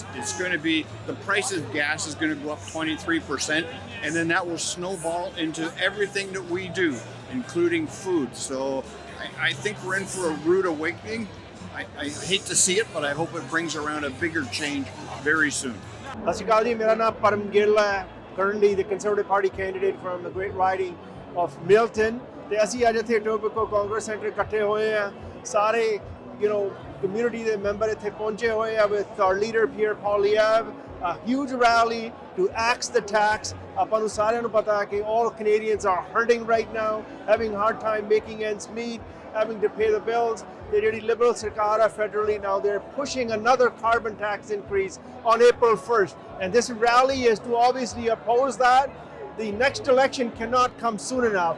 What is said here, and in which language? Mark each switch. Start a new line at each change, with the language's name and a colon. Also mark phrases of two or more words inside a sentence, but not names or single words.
English: It's going to be, the price of gas is going to go up 23%, and then that will snowball into everything that we do, including food. So I think we're in for a rude awakening. I hate to see it, but I hope it brings around a bigger change very soon.
Punjabi: ਸਤਿ ਸ਼੍ਰੀ ਅਕਾਲ ਜੀ ਮੇਰਾ ਨਾਮ ਪਰਮ ਗਿੱਲ ਹੈ
English: currently the Conservative Party candidate from the great riding of Milton
Punjabi: ਤੇ ਅਸੀਂ ਅੱਜ ਇੱਥੇ ਟੋਬੀਕੋ ਕਾਂਗਰਸ ਸੈਂਟਰ ਇਕੱਠੇ ਹੋਏ ਆ ਸਾਰੇ community ਦੇ ਮੈਂਬਰ ਇੱਥੇ ਪਹੁੰਚੇ ਹੋਏ ਆ
English: with our leader Pierre Poilievre, a huge rally to axe the tax.
Punjabi: ਆਪਾਂ ਨੂੰ ਸਾਰਿਆਂ ਨੂੰ ਪਤਾ ਹੈ ਕਿ
English: all Canadians are hurting right now, having a hard time making ends meet, having to pay the bills. The Liberal Sarkar federally now, they're pushing another carbon tax increase on April 1st. And this rally is to obviously oppose that. The next election cannot come soon enough.